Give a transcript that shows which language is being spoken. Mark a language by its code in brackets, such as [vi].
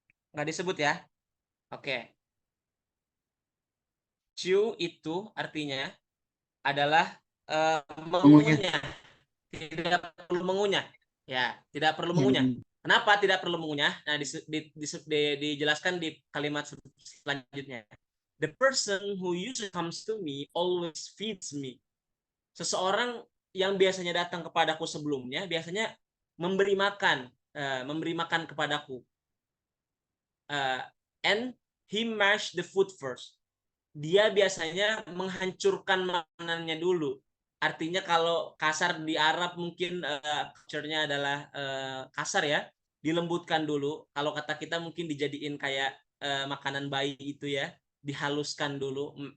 [id] Nggak disebut ya? Oke. Chew itu artinya adalah Mengunyah. mengunyah. Tidak perlu mengunyah. Ya, tidak perlu mengunyah. Kenapa tidak perlu mengunyah? Nah, dijelaskan di kalimat selanjutnya. [en] The person who usually comes to me always feeds me. [id] Seseorang yang biasanya datang kepadaku sebelumnya biasanya memberi makan kepadaku. [en] And he mashed the food first. [id] Dia biasanya menghancurkan makanannya dulu. Artinya kalau kasar di Arab mungkin culture-nya adalah kasar ya, dilembutkan dulu. Kalau kata kita mungkin dijadiin kayak makanan bayi itu ya, dihaluskan dulu.